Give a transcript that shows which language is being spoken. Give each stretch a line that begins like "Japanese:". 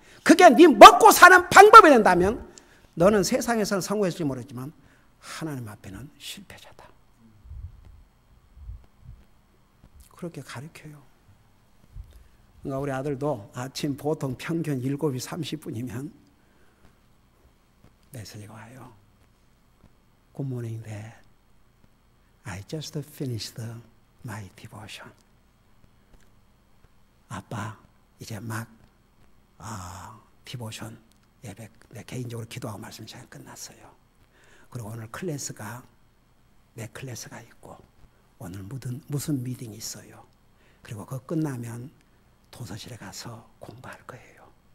Korean: 그게 네 먹고 사는 방법이 된다면 너는 세상에서는 성공했을지 모르지만 하나님 앞에는 실패자다. 그렇게 가르쳐요. 그러니까 우리 아들도 아침 보통 평균 7시 30분이면 메시지가 와요.
English: Good morning, Dad. I just finished my devotion.
Korean: 아빠, 이제 막 디보션 예배, 내 개인적으로 기도하고 말씀 시간 끝났어요. 그리고 오늘 내 클래스가 있고 오늘 무슨 미팅이 있어요. 그리고 그거 끝나면 도서실에 가서 공부할 거예요.